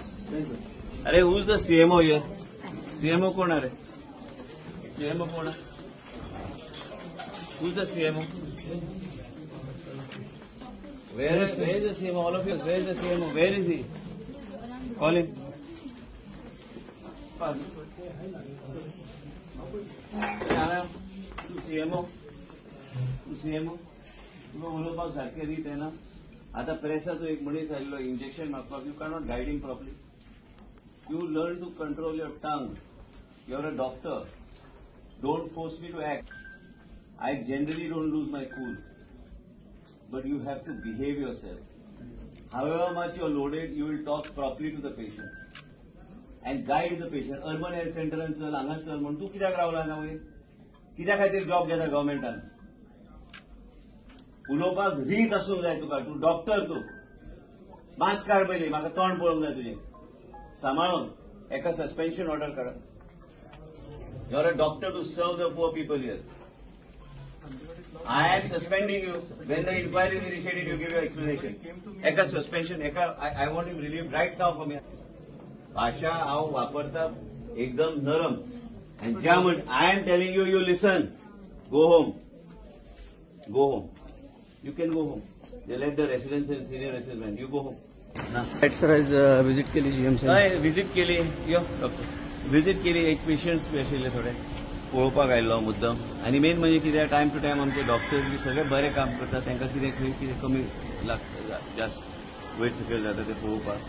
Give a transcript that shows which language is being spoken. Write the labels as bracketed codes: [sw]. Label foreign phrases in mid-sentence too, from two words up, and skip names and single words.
[en] अरे who's the CMO here? [mr] CMO कोण आहे? CMO कोण आहे? [en] Who's the CMO? Where is the CMO? All of you, where is the CMO? Where is he? Call him. Pass. [kok] तू CMO? तुला उलोवपाक सारखे रीत आहे ना? आता प्रेसाचो एक मनीस आयिल्लो इंजेक्शन मागपाक [en] you cannot guide him properly. You learn to control your tongue. You're a doctor. Don't force me to act. I generally don't lose my cool. But you have to behave yourself. However much you're loaded, you will talk properly to the patient. And guide the patient. Urban health center and [kok] चल, हांगा चल म्हण. तू कित्याक रावला ना वय? कित्या खातीर जॉब घेता गव्हर्मेंटान? उलोवपाक रीत आसूंक जाय तुका. तू डॉक्टर तू. मास्क काड पयलीं, म्हाका तोंड पळोवंक जाय तुजें. सांबाळून एका सस्पेन्शन ऑर्डर काढा. [en] You're a doctor to serve the poor people here. I am suspending you. When the inquiry is initiated, you give your explanation. Eka suspension, I want him relieved right now from here. [kok] भाषा हांव वापरता एकदम नरम. [en] And [kok] ज्या म्हण [en] I am telling you, you listen. Go home. Go home. You can go home. They let the residents and senior residents. You go home. [kok] सर आज विजिट केली जीएमसी. विजिट केली यो डॉक्टर विजिट केली. एक पेशंट्स बी आशिल्ले थोडे पळोवपाक आयिल्लो मुद्दम. आनी मेन म्हणजे कितें टायम टू टायम आमचे डॉक्टर्स बी सगळे बरें काम करतात. तांकां कितें खंय कितें कमी लागता जास्त वयर सकयल जाता तें पळोवपाक.